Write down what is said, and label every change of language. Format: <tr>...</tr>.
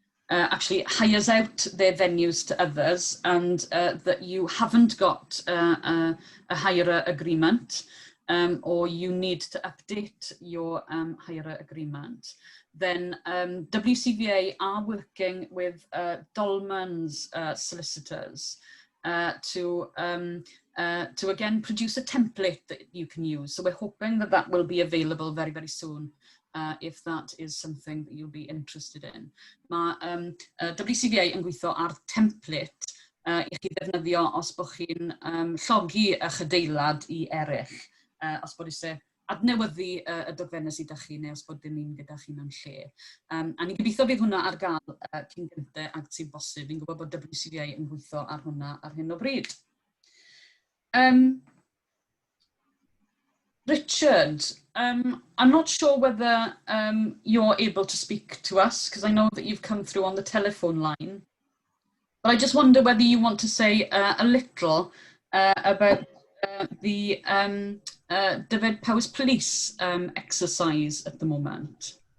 <en>actually hires out their venues to others and that you haven't got a hire agreement or you need to update your hire agreement, then WCVA are working with Dolman's solicitors to again produce a template that you can use. So we're hoping that that will be available very, very soon if that is something that you'll be interested in.</en> <cy>Mae WCVA yn gweithio ar template I chi ddefnyddio os bod chi'n llogi eich adeilad I eraill, os bod eisiau adnewyddu y dogfennau sydd â chi neu os bod dim un gyda chi mewn lle. A ni'n gobeithio bydd hwnna ar gael cyn gyntaf ag sy'n bosib. Fi'n gwybod bod WCVA yn gweithio ar hwnna ar hyn o bryd.</cy> <en>Richard, I'm not sure whether you're able to speak to us because I know that you've come through on the telephone line. But I just wonder whether you want to say a little about the Dyfed Powys Police exercise at the moment.</en>